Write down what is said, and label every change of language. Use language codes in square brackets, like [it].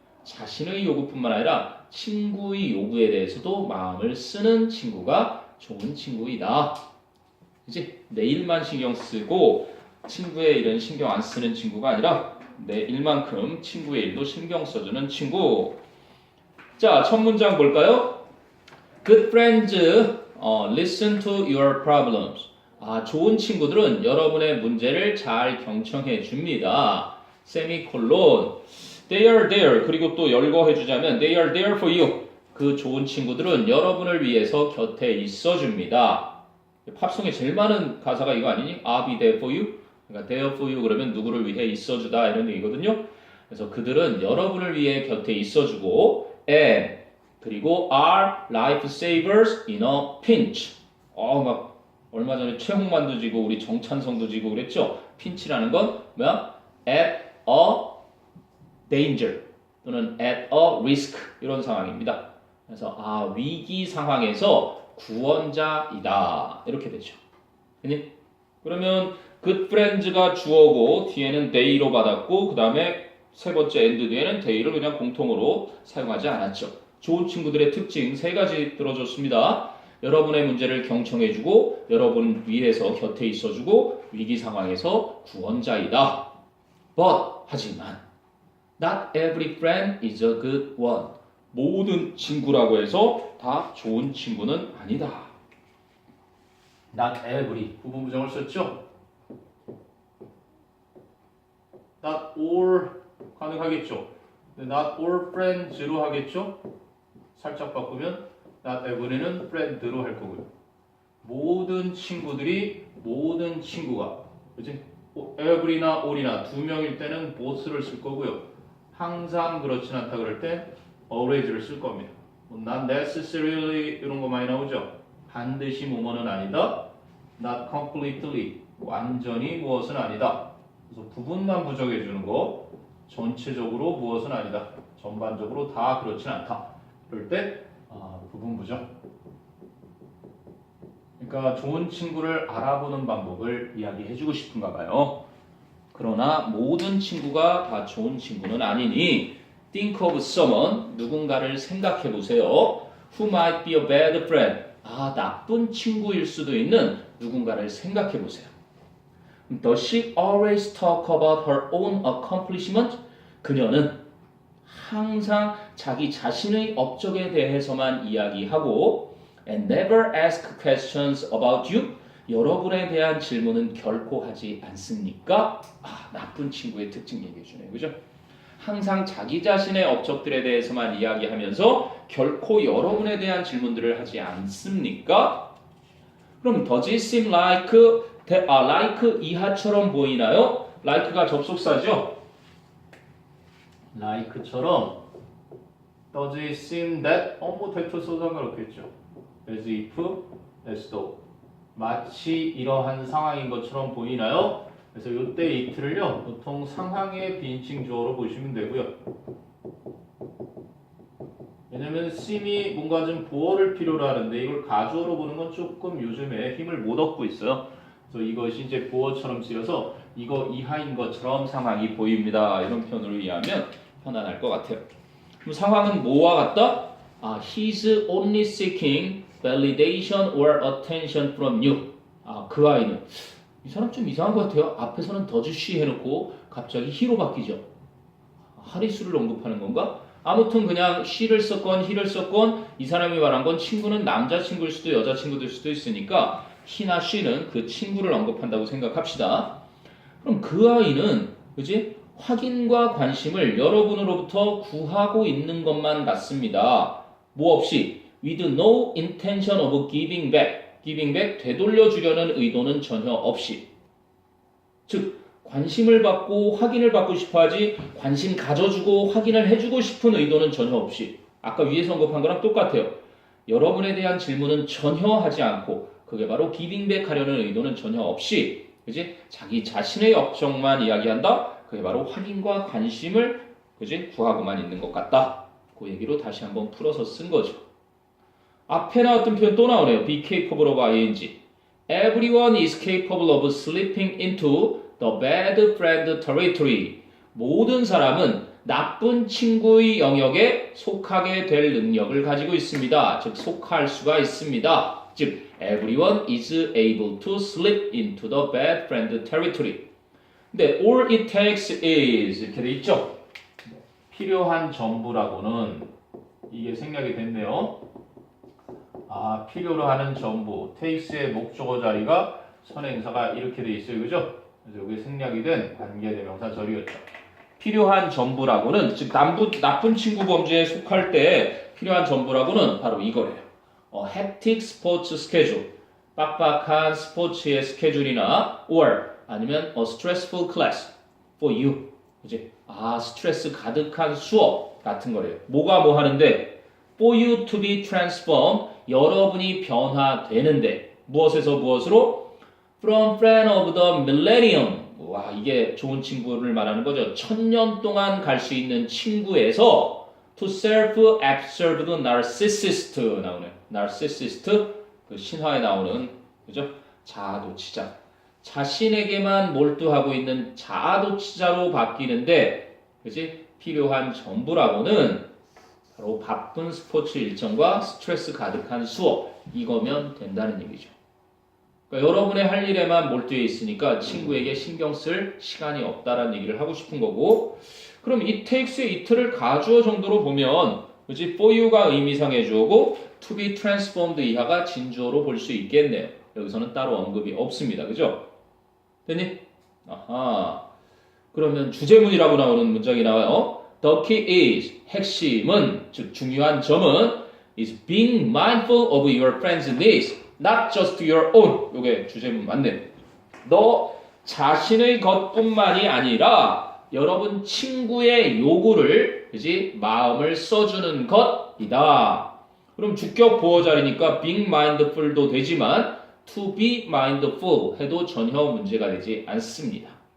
[ko] 자신의 요구뿐만 아니라 친구의 요구에 대해서도 마음을 쓰는 친구가 좋은 친구이다. 그치? 내 일만 신경 쓰고 친구의 일은 신경 안 쓰는 친구가 아니라 내 일만큼 친구의 일도 신경 써주는 친구. 자, 첫 문장 볼까요? [en] Good friends listen to your problems. [ko] 좋은 친구들은 여러분의 문제를 잘 경청해 줍니다. [en] 세미콜론. They are there. [ko] 그리고 또 열거해 주자면 [en] They are there for you. [ko] 그 좋은 친구들은 여러분을 위해서 곁에 있어줍니다. 팝송에 제일 많은 가사가 이거 아니니? [en] I'll be there for you. [ko] 그러니까 there for you 그러면 누구를 위해 있어주다 이런 얘기거든요. 그래서 그들은 여러분을 위해 곁에 있어주고 [en] and [ko] 그리고 [en] are lifesavers in a pinch. [ko] 막 얼마 전에 최홍만도 지고 우리 정찬성도 지고 그랬죠. 핀치라는 건 뭐야? [en] at a danger [ko] 또는 [en] at a risk [ko] 이런 상황입니다. 그래서 위기 상황에서 구원자이다 이렇게 되죠. 그러면 good friends가 주어고 뒤에는 they로 받았고 그 다음에 세 번째 and 뒤에는 they를 그냥 공통으로 사용하지 않았죠. 좋은 친구들의 특징 세 가지 들어줬습니다. 여러분의 문제를 경청해주고 여러분 위해서 곁에 있어주고 위기 상황에서 구원자이다. [en] But 하지만 not every friend is a good one. [ko] 모든 친구라고 해서 다 좋은 친구는 아니다. [en] Not every [ko] 부분 부정을 썼죠? [en] Not all [ko] 가능하겠죠? [en] Not all friends로 하겠죠? [ko] 살짝 바꾸면 not every는 friend로 할 거고요. 모든 친구들이 모든 친구가 그치? every나 all이나 두 명일 때는 both를 쓸 거고요. 항상 그렇진 않다 그럴 때 always를 쓸 겁니다. [en] Not necessarily [ko] 이런 거 많이 나오죠. 반드시 뭐뭐는 아니다. [en] Not completely [ko] 완전히 무엇은 아니다. 그래서 부분만 부정해 주는 거 전체적으로 무엇은 아니다. 전반적으로 다 그렇진 않다. 그럴 때 부분 부정. 그러니까 좋은 친구를 알아보는 방법을 이야기해 주고 싶은가 봐요. 그러나 모든 친구가 다 좋은 친구는 아니니 [en] think of someone, [ko] 누군가를 생각해 보세요. [en] who might be a bad friend. [ko] 나쁜 친구일 수도 있는 누군가를 생각해 보세요. [en] Does she always talk about her own accomplishment? [ko] 그녀는 항상 자기 자신의 업적에 대해서만 이야기하고 [en] and never ask questions about you. [ko] 여러분에 대한 질문은 결코 하지 않습니까? 나쁜 친구의 특징 얘기해 주네요. 그죠? 항상 자기 자신의 업적들에 대해서만 이야기하면서 결코 여러분에 대한 질문들을 하지 않습니까? [en] 그럼 does it seem like [ko] 이하처럼 보이나요? like가 접속사죠? like처럼 [en] does it seem that [ko] 뭐 대표 써도 상관없겠죠. as if, as though 마치 이러한 상황인 것처럼 보이나요? 그래서 이때 it를요 보통 상황의 비인칭 주어로 보시면 되고요. 왜냐면 seem이 뭔가 좀 보어를 필요로 하는데 이걸 가주어로 보는 건 조금 요즘에 힘을 못 얻고 있어요. 그래서 이것이 이제 보어처럼 쓰여서 이거 이하인 것처럼 상황이 보입니다. 이런 표현으로 이해하면 편안할 것 같아요. 그럼 상황은 뭐와 같다? [en] He's only seeking validation or attention from you. [ko] 그 아이는 이 사람 좀 이상한 것 같아요. 앞에서는 does she 해놓고 갑자기 he로 바뀌죠. 하리수를 언급하는 건가? 아무튼 그냥 she를 썼건 he를 썼건 이 사람이 말한 건 친구는 남자친구일 수도 여자친구일 수도 있으니까 he나 she는 그 친구를 언급한다고 생각합시다. 그럼 그 아이는 그지? 확인과 관심을 여러분으로부터 구하고 있는 것만 같습니다. 뭐 없이 [en] with no intention of giving back. [ko] giving back 되돌려 주려는 의도는 전혀 없이. 즉 관심을 받고 확인을 받고 싶어 하지 관심 가져주고 확인을 해주고 싶은 의도는 전혀 없이. 아까 위에서 언급한 거랑 똑같아요. 여러분에 대한 질문은 전혀 하지 않고 그게 바로 giving back 하려는 의도는 전혀 없이 그지? 자기 자신의 업적만 이야기한다. 그게 바로 확인과 관심을 그지? 구하고만 있는 것 같다. 그 얘기로 다시 한번 풀어서 쓴 거죠. 앞에 나왔던 표현 또 나오네요. [en] Be capable of ing. Everyone is capable of slipping into the bad friend territory. [ko] 모든 사람은 나쁜 친구의 영역에 속하게 될 능력을 가지고 있습니다. 즉 속할 수가 있습니다. [en] 즉 everyone is able to slip into the bad friend territory. [ko] 근데 all it takes is 이렇게 돼 있죠. 필요한 전부라고는 이게 생략이 됐네요. 필요로 하는 전부 takes의 목적어 자리가 선행사가 이렇게 돼 있어요. 그죠? 그래서 여기 생략이 된 관계대명사 절이었죠. 필요한 전부라고는 즉 나쁜 친구 범죄에 속할 때 필요한 전부라고는 바로 이거래요. [en] hectic sports schedule. [ko] 빡빡한 스포츠의 스케줄이나 [en] or [ko] 아니면 [en] a stressful class for you. [ko] 그지? 스트레스 가득한 수업 같은 거래요. 뭐가 뭐 하는데 [en] for you to be transformed. [ko] 여러분이 변화되는데 무엇에서 무엇으로? [en] From friend of the millennium. [ko] 와, 이게 좋은 친구를 말하는 거죠. 1000년 동안 갈 수 있는 친구에서 [en] to self-absorbed narcissist [ko] 나오네. narcissist 그 신화에 나오는 그죠? 자아도취자. 자신에게만 몰두하고 있는 자아도취자로 바뀌는데 그지? 필요한 전부라고는 바로 바쁜 스포츠 일정과 스트레스 가득한 수업 이거면 된다는 얘기죠. 그러니까 여러분의 할 일에만 몰두해 있으니까 친구에게 신경 쓸 시간이 없다라는 얘기를 하고 싶은 거고 그럼 it takes의 이틀을 가주어 정도로 보면 그지? for you가 의미상의 주어고 [en] to be transformed [ko] 이하가 진주어로 볼 수 있겠네요. 여기서는 따로 언급이 없습니다. 그죠? 됐니? 아하. 그러면 주제문이라고 나오는 문장이 나와요. [en] The key is [ko] 핵심은 즉 중요한 점은 [en] is being mindful of your friends' needs, not just your own. [ko] 요게 주제문 맞네. 너 자신의 것뿐만이 아니라 여러분 친구의 요구를 그지 마음을 써주는 것이다. 그럼 주격 보어 자리니까 being mindful도 되지만 [en] to be mindful [ko] 해도 전혀 문제가 되지 않습니다.